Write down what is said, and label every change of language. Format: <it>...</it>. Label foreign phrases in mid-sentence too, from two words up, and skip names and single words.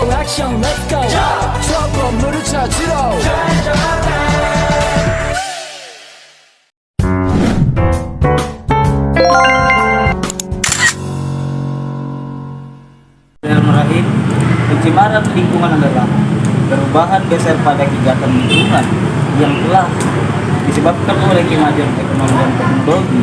<ko>액션</ko> <en>let's go</en> <ko>저 건물을 찾으러</ko> <ar>Bismillahirrahmanirrahim.</ar> <id>Pencemaran lingkungan adalah perubahan besar pada kegiatan lingkungan yang telah disebabkan oleh kemajuan ekonomi dan teknologi.</id>